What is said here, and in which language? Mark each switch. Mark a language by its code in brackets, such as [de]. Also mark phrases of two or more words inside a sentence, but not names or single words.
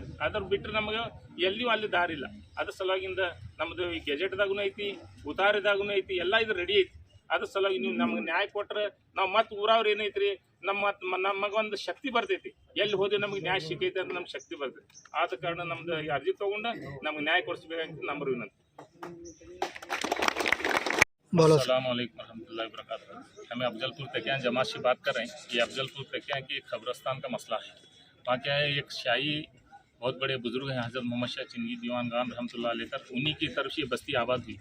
[kn] ಅದ್ರ ಬಿಟ್ಟರೆ ನಮಗೆ ಎಲ್ಲಿಯೂ ಅಲ್ಲಿ ದಾರಿ ಇಲ್ಲ. ಅದ್ರ ಸಲುವಾಗಿಂದ ನಮ್ಮದು ಈ ಗೆಜೆಟ್ದಾಗೂ ಐತಿ, ಉತಾರಿದಾಗೂ ಐತಿ, ಎಲ್ಲ ಇದು ರೆಡಿ ಐತಿ. ಅದ್ರ ಸಲುವಾಗಿ ನೀವು ನಮಗೆ ನ್ಯಾಯ ಕೊಟ್ಟರೆ ನಾವು ಮತ್ತೆ ಊರವ್ರು ಏನೈತ್ರಿ ನಮಗೊಂದು ಶಕ್ತಿ ಬರ್ತೈತಿ. ಎಲ್ಲಿ ಹೋದ್ರೆ ನಮಗೆ ನ್ಯಾಯ ಸಿಕ್ಕೈತೆ ಅಂತ ನಮ್ಗೆ ಶಕ್ತಿ ಬರ್ತೈತಿ. ಆದ ಕಾರಣ ನಮ್ದು ಅರ್ಜಿ ತೊಗೊಂಡು ನಮ್ಗೆ ನ್ಯಾಯ ಕೊಡಿಸ್ಬೇಕಂತ ನಮ್ಮ ವಿನಂತಿ. [ar] السلام عليكم رحمة الله وبركاته. [hi] हमें अफजलपुर तकिया जमात से बात कर रहे हैं। ये अफजलपुर तकिया की खबरस्तान का मसला है। वहाँ क्या है, एक शाही बहुत बड़े बुजुर्ग हैं हज़रत मोहम्मद शाह चिंगी दीवान खान [ar] رحمة الله عليه, [hi] उन्हीं की तरफ से बस्ती आबाद हुई।